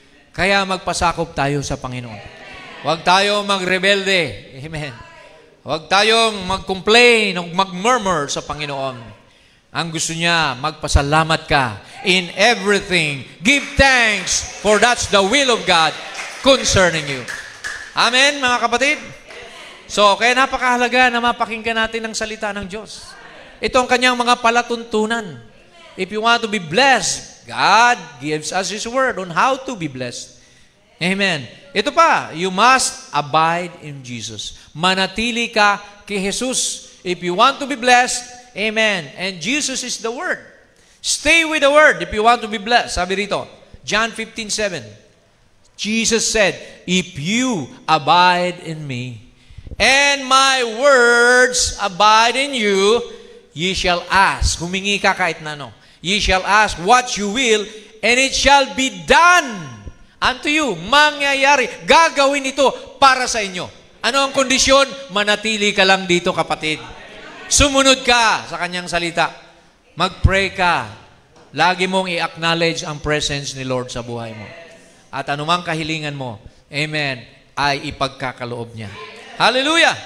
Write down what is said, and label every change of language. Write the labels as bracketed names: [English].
[Filipino] Kaya magpasakop tayo sa Panginoon. Huwag tayo magrebelde. Amen. Huwag tayong mag-complain o mag-murmur sa Panginoon. Ang gusto niya, magpasalamat ka [English] in everything. Give thanks, for that's the will of God concerning you. [Filipino] Amen, mga kapatid? So, kaya napakahalaga na mapakinggan natin ang salita ng Diyos. Ito ang kanyang mga palatuntunan. [English] If you want to be blessed, God gives us His Word on how to be blessed. Amen. [Filipino] Ito pa, [English] you must abide in Jesus. [Filipino] Manatili ka kay Jesus. [English] If you want to be blessed, amen. And Jesus is the Word. Stay with the Word if you want to be blessed. [Filipino] Sabi rito, [English] John 15:7. Jesus said, if you abide in me, and my words abide in you, ye shall ask. [Filipino] Humingi ka kahit na ano. [English] Ye shall ask what you will, and it shall be done unto you. [Filipino] Mangyayari. Gagawin ito para sa inyo. Ano ang kondisyon? Manatili ka lang dito, kapatid. Sumunod ka sa kanyang salita. Mag-pray ka. Lagi mong i-acknowledge ang presence ni Lord sa buhay mo. At anumang kahilingan mo, amen, ay ipagkakaloob niya. Hallelujah!